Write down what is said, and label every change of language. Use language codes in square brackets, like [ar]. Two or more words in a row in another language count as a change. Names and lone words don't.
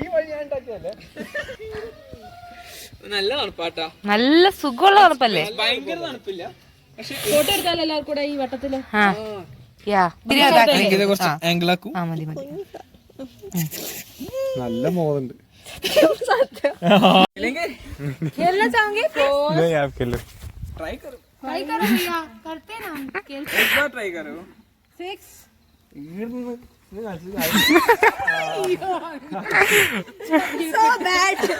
[ml] നല്ല തണുപ്പാട്ടാ, നല്ല സുഖമുള്ള തണുപ്പല്ലേ. ഭയങ്കര തണുപ്പില്ല. ഫോട്ടോ എടുത്താലോ എല്ലാവർക്കും കൂടെ ഈ വട്ടത്തില്? ആംഗിളാക്കും. മതി മതി. നല്ല മോതുണ്ട് [hi] ट्राई करो, ट्राई करो भैया, करते ना एक बार ट्राई करो. [en] 6 so bad.